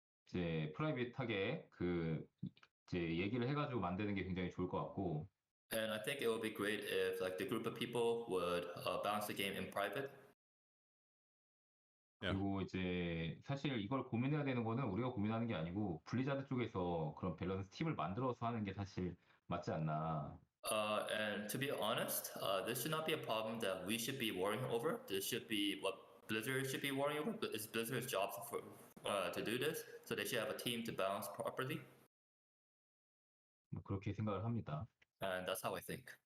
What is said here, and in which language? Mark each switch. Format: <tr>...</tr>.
<ko>이제 프라이빗하게 이제 얘기를 해가지고 만드는 게 굉장히 좋을 것 같고.</ko> <en>And I think it would be great if like the group of people would balance the game in private.</en> <ko>그리고 이제 사실 이걸 고민해야 되는 거는 우리가 고민하는 게 아니고 블리자드 쪽에서 그런 밸런스 팀을 만들어서 하는 게 사실 맞지 않나.</ko> <en>And to be honest, this should not be a problem that we should be worrying over. This should be what Blizzard should be worrying over. It's Blizzard's job to do this, so they should have a team to balance properly.</en> <ko>그렇게 생각을 합니다.</ko> <en>And that's how I think.</en>